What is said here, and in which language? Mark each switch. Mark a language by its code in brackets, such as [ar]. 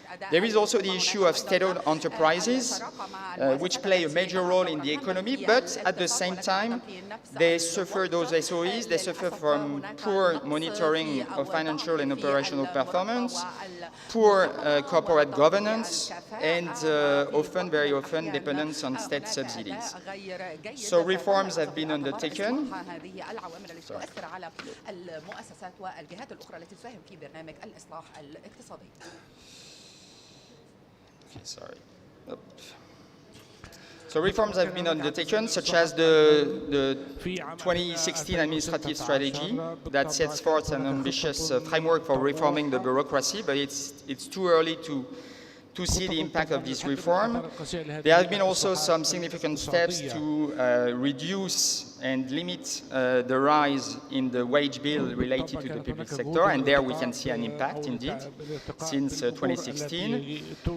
[en] There is also the issue of state-owned enterprises, which play a major role in the economy, but at the same time, they suffer, those SOEs, they suffer from poor monitoring of financial and operational performance, poor corporate governance, and very often dependence on state subsidies. So reforms have been undertaken. [ar] تؤثر على المؤسسات والجهات الأخرى التي تساهم في برنامج الإصلاح الاقتصادي. [en] So reforms have been undertaken, such as the 2016 administrative strategy that sets forth an ambitious framework for reforming the bureaucracy, but it's too early to see the impact of this reform. There have been also some significant steps to reduce and limit the rise in the wage bill related to the public sector, and there we can see an impact indeed since 2016.